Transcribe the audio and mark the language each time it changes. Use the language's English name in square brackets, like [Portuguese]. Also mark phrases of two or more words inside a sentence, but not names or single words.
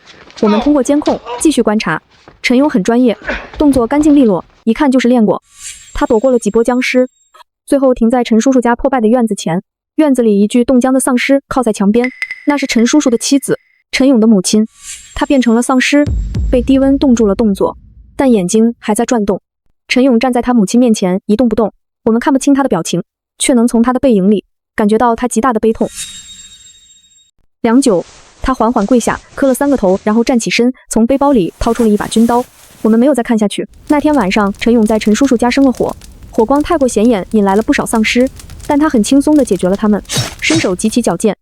[Chinese] 我們通過監控繼續觀察，陳勇很專業，動作乾淨利落，一看就是練過。他躲過了幾波僵屍，最後停在陳叔叔家破敗的院子前。院子裡一具凍僵的喪屍靠在牆邊，那是陳叔叔的妻子，陳勇的母親。她變成了喪屍，被低溫凍住了動作，但眼睛還在轉動。陳勇站在他母親面前一動不動，我們看不清他的表情，卻能從他的背影裡感覺到他極大的悲痛。良久，他緩緩跪下，磕了3個頭，然後站起身，從背包裡掏出了一把軍刀。我們沒有再看下去。那天晚上，陳勇在陳叔叔家生了火，火光太過顯眼，引來了不少喪屍，但他很輕鬆地解決了他們，身手極其矯健。